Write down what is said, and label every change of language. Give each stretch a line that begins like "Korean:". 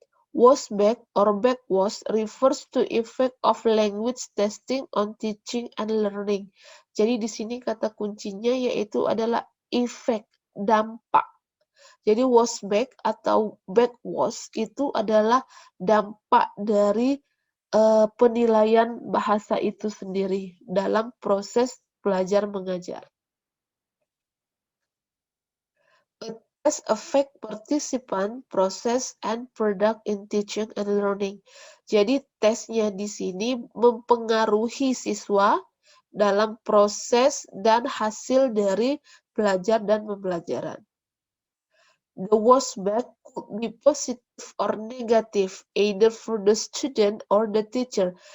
English: Washback or backwash refers to effect of language testing on teaching and learning.
Indonesian: Jadi di sini kata kuncinya yaitu adalah efek, dampak. Jadi washback atau backwash itu adalah dampak dari penilaian bahasa itu sendiri dalam proses belajar mengajar.
English: A test affect participant, process, and product in teaching and learning.
Indonesian: Jadi tesnya di sini mempengaruhi siswa dalam proses dan hasil dari belajar dan pembelajaran.
English: The washback could be positive or negative, either for the student or the teacher.